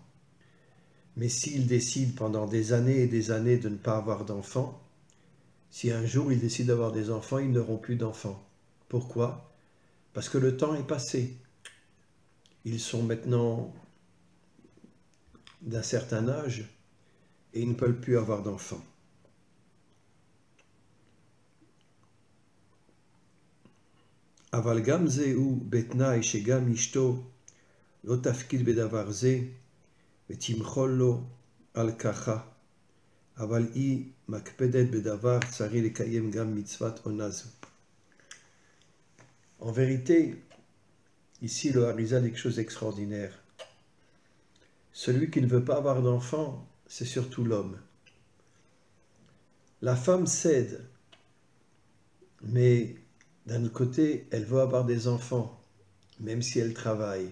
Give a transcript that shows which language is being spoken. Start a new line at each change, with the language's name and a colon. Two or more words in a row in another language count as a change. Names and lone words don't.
French: Mais s'il décide pendant des années et des années de ne pas avoir d'enfants, si un jour il décide d'avoir des enfants, ils n'auront plus d'enfants. Pourquoi? Parce que le temps est passé. Ils sont maintenant d'un certain âge et ils ne peuvent plus avoir d'enfants.
Hebrew: אבל גם זהו בתנאי שגם אשתו לא תפקיד בדבר זה ותמחול לו על ככה, אבל היא מקפדת בדבר צריך לקיים גם מצוות עונה זו.
French: En vérité, ici le Harizal dit quelque chose d'extraordinaire. Celui qui ne veut pas avoir d'enfant, c'est surtout l'homme. La femme cède, mais d'un autre côté, elle veut avoir des enfants, même si elle travaille.